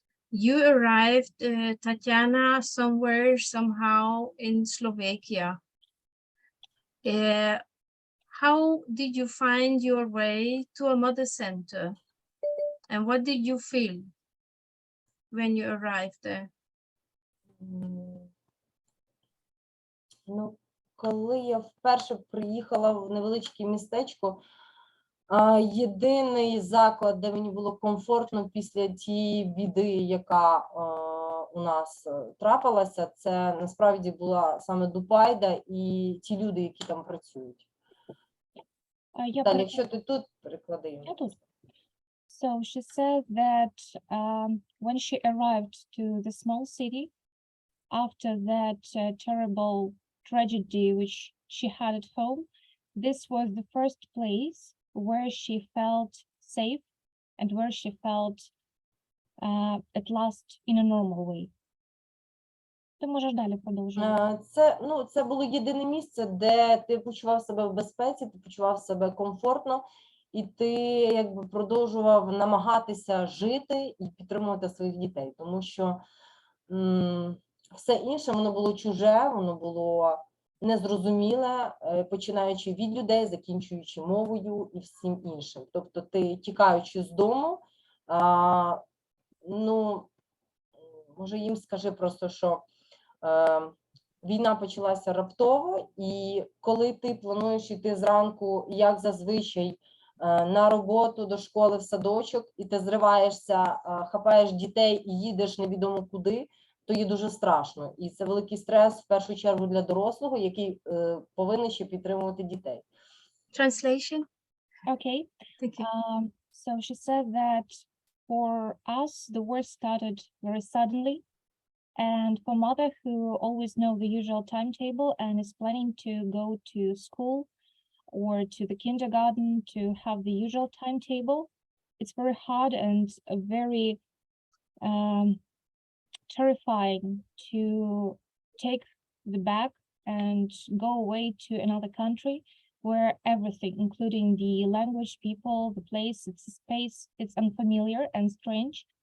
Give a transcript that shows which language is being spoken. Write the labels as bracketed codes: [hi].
[en] You arrived, Tatiana, somewhere, somehow in Slovakia. How did you find your way to a mother center? And what did you feel when you arrived there? [uk] Ну, коли я вперше приїхала в невеличке містечко, єдиний заклад, де мені було комфортно після тієї біди, яка у нас трапилася, це насправді була саме Дупайда і ті люди, які там працюють. Далі, якщо ти тут, переклади. Я тут. [en] So she said that when she arrived to the small city, after that terrible tragedy which she had at home, this was the first place where she felt safe and where she felt at last in a normal way. [uk] Ти можеш далі продовжувати. Це було єдине місце, де ти почував себе в безпеці, ти почував себе комфортно, і ти якби продовжував намагатися жити і підтримувати своїх дітей, тому що все інше, воно було чуже, воно було незрозуміле, починаючи від людей, закінчуючи мовою і всім іншим. Тобто ти, тікаючи з дому, ну, може їм скажи просто, що війна почалася раптово, і коли ти плануєш йти зранку, як зазвичай, на роботу, до школи, в садочок, і ти зриваєшся, хапаєш дітей і їдеш невідомо куди, то є дуже страшно. І це великий стрес, в першу чергу, для дорослого, який повинен ще підтримувати дітей. [en] Translation? Okay. Thank you. So she said that for us, the war started very suddenly. And for mother who always know the usual timetable and is planning to go to school or to the kindergarten to have the usual timetable, it's very hard and very terrifying to take the bag and go away to another country where everything, including the language, people, the place, it's a space, it's unfamiliar and strange.